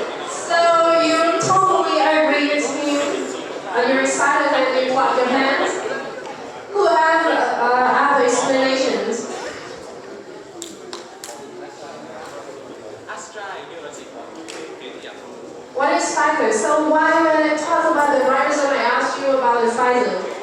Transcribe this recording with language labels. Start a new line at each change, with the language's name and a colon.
English: So you totally agree with me. You're excited and you clap your hands. Who have other explanations?
Vietnamese: Astra như là chỉ có cái gì ạ?
English: What is Pfizer? So why when I talk about the ribosome, I asked you about the Pfizer?